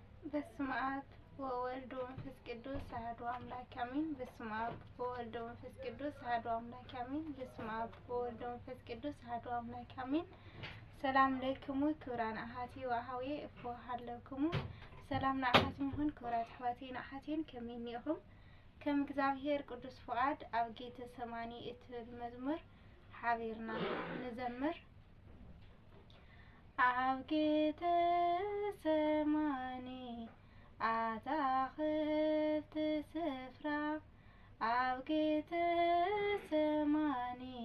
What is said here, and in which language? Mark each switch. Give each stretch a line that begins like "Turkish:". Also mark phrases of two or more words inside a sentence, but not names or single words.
Geez: በስመ አብ ወወልድ ወመንፈስ ቅዱስ አሐዱ አምላክ አሜን። በስመ አብ ወወልድ ወመንፈስ ቅዱስ አሐዱ አምላክ አሜን። በስመ አብ ወወልድ ወመንፈስ ቅዱስ አሐዱ አምላክ አሜን። ሰላም ለክሙ ክብራን አሐቲ ወአኀዌ እፎ ሀለክሙ
Tigrinya: ሰላም ንአሐቲን ይሁን ክብራት አሕዋቴ ንአሐቲን ከመይ ኢኹም ከም እግዚአብሔር ቅዱስ ፍቃድ ኣብ ጌተ ሰማኒ እትብል መዝሙር ሓቢርና ንዘምር። ኣብ ጌተ ሰማኒ ኣታኽልቲ ስፍራ ኣብ ጌተ ሰማኒ